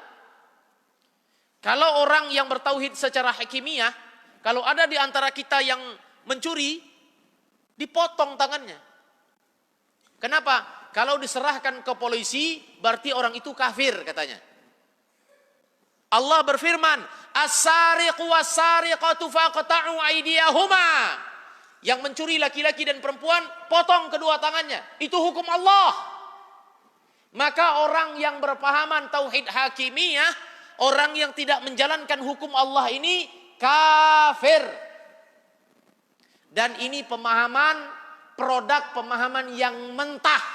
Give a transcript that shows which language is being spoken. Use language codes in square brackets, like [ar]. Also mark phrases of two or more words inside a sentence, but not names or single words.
[id] Kalau orang yang bertauhid secara hakimiyah, kalau ada di antara kita yang mencuri, dipotong tangannya. Kenapa? Kalau diserahkan ke polisi, berarti orang itu kafir katanya. Allah berfirman, [ar] "السارق والسارقة فاقطعوا أيديهما." [id] Yang mencuri laki-laki dan perempuan, potong kedua tangannya. Itu hukum Allah. Maka orang yang berpahaman tauhid hakimiyah, orang yang tidak menjalankan hukum Allah ini kafir. Dan ini pemahaman, produk pemahaman yang mentah.